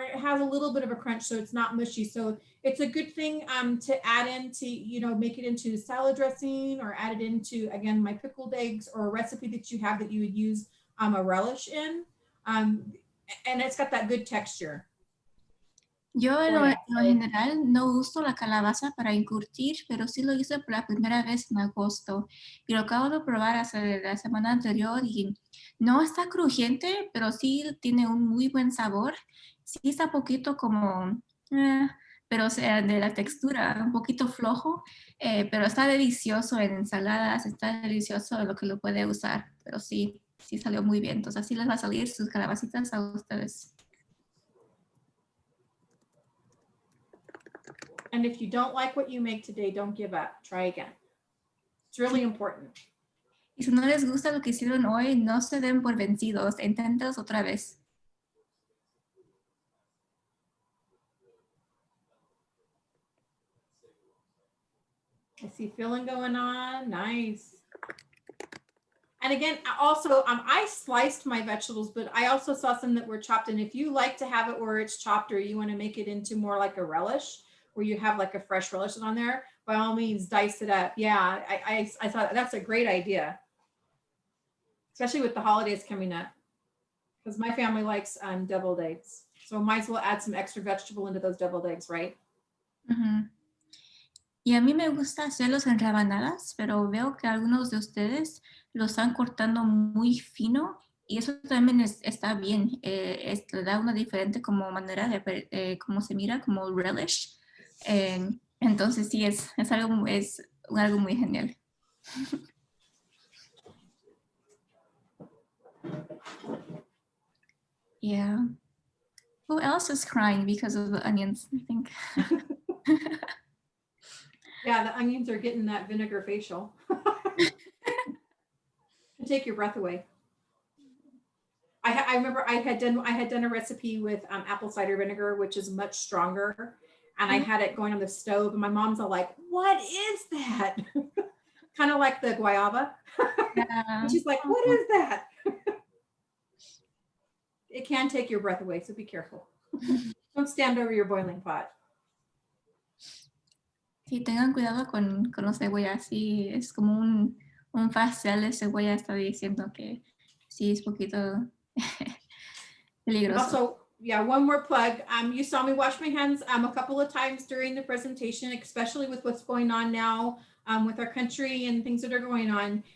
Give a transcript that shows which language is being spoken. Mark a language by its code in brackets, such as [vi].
[en] It has a little bit of a crunch, so it's not mushy. So it's a good thing to add into, make it into salad dressing or add it into, again, my pickled eggs or a recipe that you have that you would use a relish in. And it's got that good texture. [es] Yo en lo general no uso la calabaza para encurtir, pero sí lo hice por la primera vez en agosto. Y lo acabo de probar hace la semana anterior y no está crujiente, pero sí tiene un muy buen sabor. Sí está poquito como, pero o sea, de la textura, un poquito flojo, pero está delicioso en ensaladas, está delicioso lo que lo puede usar, pero sí salió muy bien. Entonces así les va a salir sus calabacitas a ustedes. [en] And if you don't like what you make today, don't give up. Try again. It's really important. [es] Y si no les gusta lo que hicieron hoy, no se den por vencidos. Inténtenlos otra vez. [en] I see filling going on. Nice. And again, also, I sliced my vegetables, but I also saw some that were chopped. And if you like to have it where it's chopped or you want to make it into more like a relish, where you have like a fresh relish on there, by all means, dice it up. Yeah, I thought that's a great idea, especially with the holidays coming up, because my family likes deviled eggs. So might as well add some extra vegetable into those deviled eggs, right? [es] Y a mí me gusta hacerlos en rebanadas, pero veo que algunos de ustedes los están cortando muy fino y eso también está bien. Le da una diferente como manera de cómo se mira, como relish. Entonces sí, es algo muy genial. [en] Yeah. Who else is crying because of the onions, I think? Yeah, the onions are getting that vinegar facial. Take your breath away. I remember I had done a recipe with apple cider vinegar, which is much stronger, and I had it going on the stove, and my mom's all like, "What is that?" Kind of like the guayaba. And she's like, "What is that?" It can take your breath away, so be careful. Don't stand over your boiling pot. [es] Sí, tengan cuidado con los cebollas. Sí, es como un facial de cebolla está diciendo que sí es poquito peligroso. [en] Also, yeah, one more plug. You saw me wash my hands a couple of times during the presentation, especially with what's going on now with our country and things that are going on.